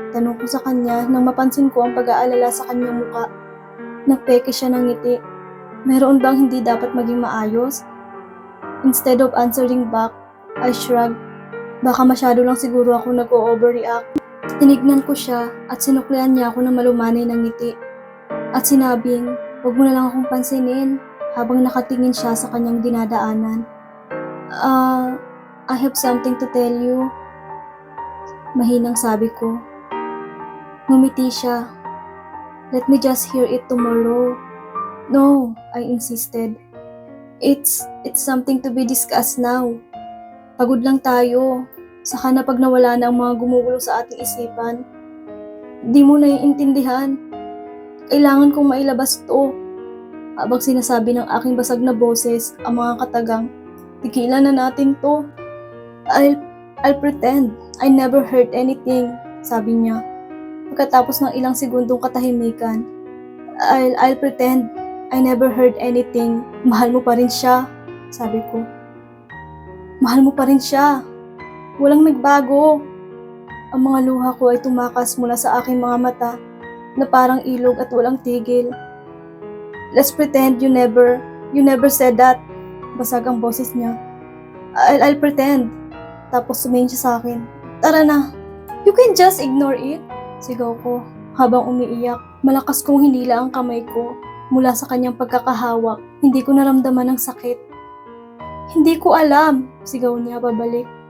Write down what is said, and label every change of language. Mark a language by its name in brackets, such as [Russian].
[Filipino] Tanong ko sa kanya nang mapansin ko ang pag-aalala sa kanyang muka. Nagpeke siya ng ngiti. Meron bang hindi dapat maging maayos? [English] Instead of answering back, I shrugged. [Filipino] Baka masyado lang siguro ako nag-o-overreact. Tinignan ko siya at sinuklian niya ako ng malumanay ng ngiti. At sinabing, huwag mo na lang akong pansinin habang nakatingin siya sa kanyang dinadaanan. [English] I have something to tell you. [Filipino] Mahinang sabi ko. Ngumiti siya. [English] Let me just hear it tomorrow. No, I insisted. It's something to be discussed now. [Filipino] Pagod lang tayo. Saka na pag nawala na ang mga gumugulo sa ating isipan. Di mo naiintindihan. Kailangan kong mailabas to. Habang sinasabi ng aking basag na boses ang mga katagang, tigilan na natin to. [English] I'll pretend I never heard anything, [Filipino] sabi niya. Pagkatapos ng ilang segundong katahimikan, [English] I'll pretend I never heard anything. [Filipino] Mahal mo pa rin siya, sabi ko. Mahal mo pa rin siya. Walang nagbago. Ang mga luha ko ay tumakas mula sa aking mga mata na parang ilog at walang tigil. [English] Let's pretend you never said that. [Filipino] Basag ang boses niya. [English] I'll pretend. [Filipino] Tapos sumingin siya sa akin. Tara na. [English] You can just ignore it. [Filipino] Sigaw ko habang umiiyak. Malakas kong hinila ang kamay ko mula sa kanyang pagkakahawak. Hindi ko naramdaman ang sakit. Hindi ko alam, sigaw niya pabalik.